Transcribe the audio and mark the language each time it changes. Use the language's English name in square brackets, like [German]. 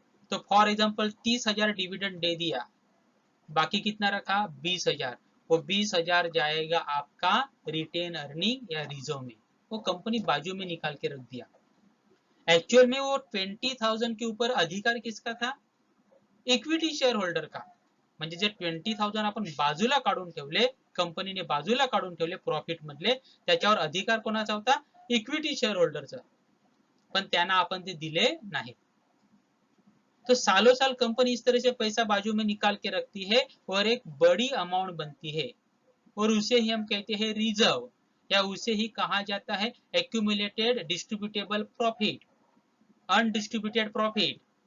[Hindi] तो for example 30,000 dividend दे दिया, बाकी कितना रखा, 20,000. वो 20,000 जाएगा आपका रिटेन अर्निंग या रिजर्व में, वो कंपनी बाजू में निकाल के रख दिया. एक्चुअल में वो 20,000 के ऊपर अधिकार किसका था, इक्विटी शेयर होल्डर का. [Marathi] म्हणजे जे 20,000 आपण बाजूला काढून ठेवले, कंपनीने बाजूला काढून ठेवले प्रॉफिट मधले, त्याच्यावर अधिकार कोणाचा होता, इक्विटी शेयर होल्डरचा. पण त्यांना आपण ते दिले नाही. [Hindi] तो सालों साल कंपनी इस तरह से पैसा बाजू में निकाल के रखती है और एक बड़ी अमाउंट बनती है और उसे ही हम कहते हैं रिजर्व, या उसे ही कहा जाता है accumulated distributable profit, undistributed profit.